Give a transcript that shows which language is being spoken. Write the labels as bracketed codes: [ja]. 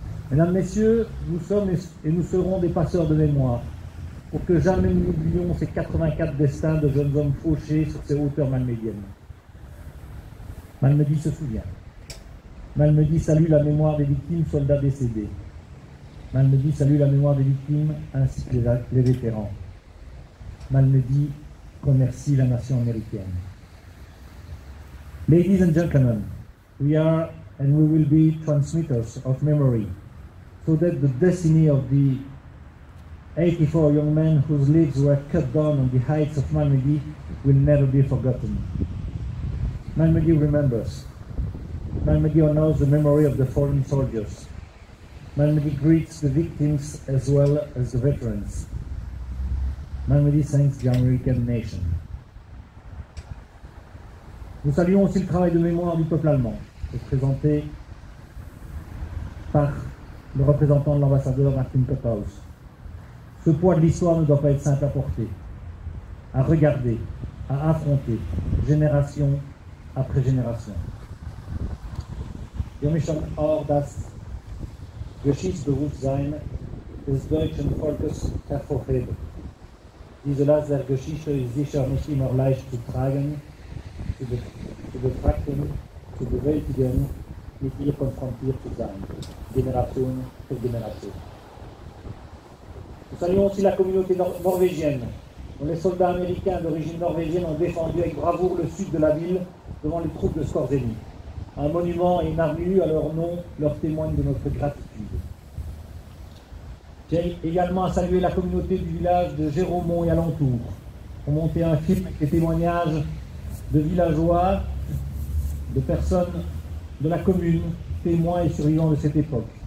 [fr] Mesdames, Messieurs, nous sommes et nous serons des passeurs de mémoire pour que jamais nous n'oublions ces 84 destins de jeunes hommes fauchés sur ces hauteurs malmédiennes. Malmedy se souvient. Malmedy salue la mémoire des victimes, soldats décédés. Malmedy salue la mémoire des victimes ainsi que les vétérans. Malmedy remercie la nation américaine. [en] Ladies and gentlemen, we are and we will be transmitters of memory, so that the destiny of the 84 young men whose lives were cut down on the heights of Malmedy will never be forgotten. Malmedy remembers. Malmedy honors the memory of the fallen soldiers. Malmedy greets the victims as well as the veterans. Malmedy thanks the American nation. [fr] Nous saluons aussi le travail de mémoire du peuple allemand, représenté par le représentant de l'ambassadeur Martin Kopphaus. Ce poids de l'histoire ne doit pas être simple à porter, à regarder, à affronter, génération après génération. [de] Wir müssen auch das Geschichtsbewusstsein des deutschen Volkes hervorheben. Diese Last der Geschichte ist sicher nicht immer leicht zu tragen, zu betrachten, zu bewältigen, mit ihr konfrontiert zu sein, [fr] génération pour génération. Nous saluons aussi la communauté norvégienne, dont les soldats américains d'origine norvégienne ont défendu avec bravoure le sud de la ville devant les troupes de Skorzeny. Un monument et une avenue à leur nom leur témoignent de notre gratitude. Tiens également à saluer la communauté du village de Géromont et alentour, pour monter un film avec des témoignages de villageois, de personnes de la commune, témoins et survivants de cette époque.